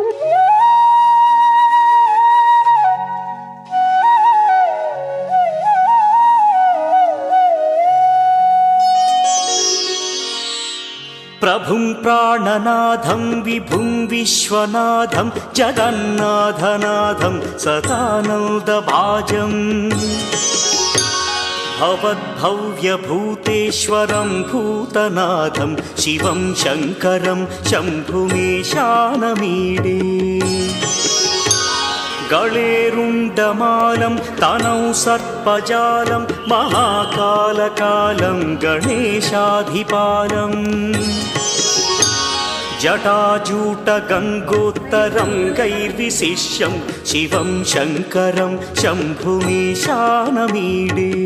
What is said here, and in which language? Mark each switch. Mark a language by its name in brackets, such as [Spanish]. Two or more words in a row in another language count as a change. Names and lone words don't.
[Sanskrit] ప్రభుం ప్రాణనాథం విభుం విశ్వనాథం జగన్నాథనాథం సదానందభాజం భవద్భవ్యభూతేశ్వరం భూతనాథం శివం శంకరం శంభుమీశానమీడే. गळेरुण्डमालं तनौ सर्पजालं महाकालकालं गणेशाधिपालम् जटाजूटगङ्गोत्तरं गैर्विशिष्यं शिवं शङ्करं शम्भुमीशानमीडे